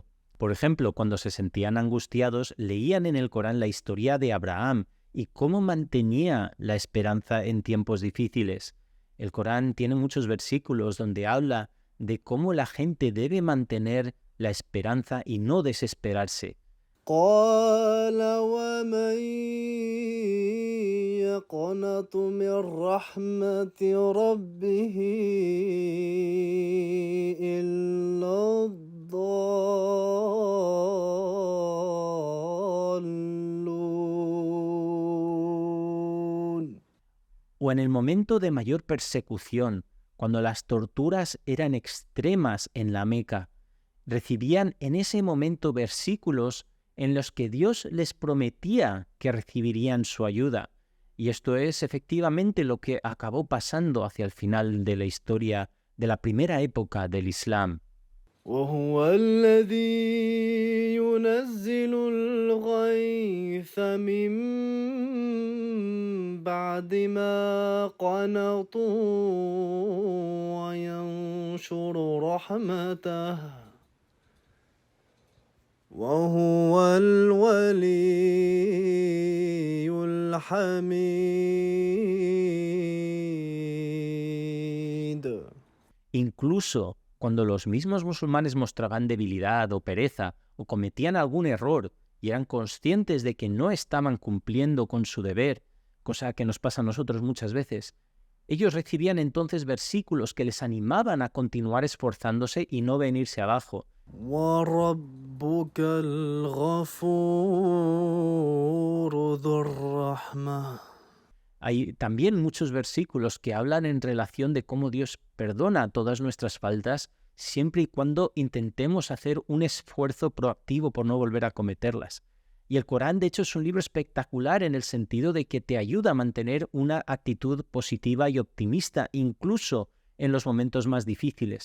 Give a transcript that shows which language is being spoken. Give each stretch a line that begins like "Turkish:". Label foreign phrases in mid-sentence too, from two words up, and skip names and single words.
Spanish: Por ejemplo, cuando se sentían angustiados, leían en el Corán la historia de Abraham y cómo mantenía la esperanza en tiempos difíciles. El Corán tiene muchos versículos donde habla de cómo la gente debe mantener la esperanza y no desesperarse.
Arabic: قال ومن يقنط من رحمة ربه إلا الضالون.
Spanish: O en el momento de mayor persecución, cuando las torturas eran extremas en la Meca, recibían en ese momento versículos en los que Dios les prometía que recibirían su ayuda. Y esto es efectivamente lo que acabó pasando hacia el final de la historia de la primera época del Islam.
Arabic: وهو الذي ينزل الغيث من بعد ما قنطوا وينشر رحمته وهو الولي الحميد.
Spanish: Incluso cuando los mismos musulmanes mostraban debilidad o pereza o cometían algún error y eran conscientes de que no estaban cumpliendo con su deber, cosa que nos pasa a nosotros muchas veces, ellos recibían entonces versículos que les animaban a continuar esforzándose y no venirse abajo.
Arabic: وربك الغفور ذو الرحمة.
Spanish: Hay también muchos versículos que hablan en relación de cómo Dios perdona todas nuestras faltas siempre y cuando intentemos hacer un esfuerzo proactivo por no volver a cometerlas. Y el Corán, de hecho, es un libro espectacular en el sentido de que te ayuda a mantener una actitud positiva y optimista, incluso en los momentos más difíciles.